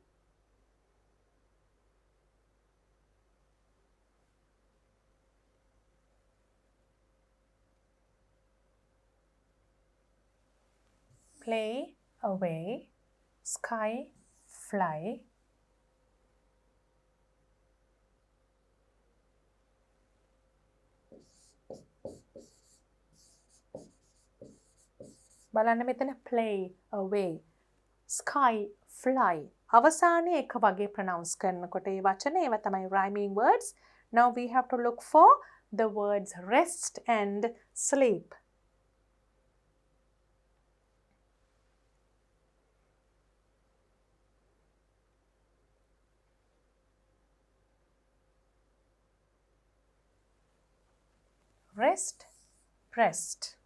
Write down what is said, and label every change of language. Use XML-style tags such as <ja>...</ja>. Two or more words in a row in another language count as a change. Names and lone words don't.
<en>Play, away, sky, fly.</en> <si>බලන්න මෙතන</si> <en>play, away, sky, fly.</en> <si>අවසානයේ එක වගේ pronounce කරනකොට ඒ වචන ඒවා තමයි</si> <en>rhyming words. Now we have to look for the words rest and sleep. Rest, rest.</en>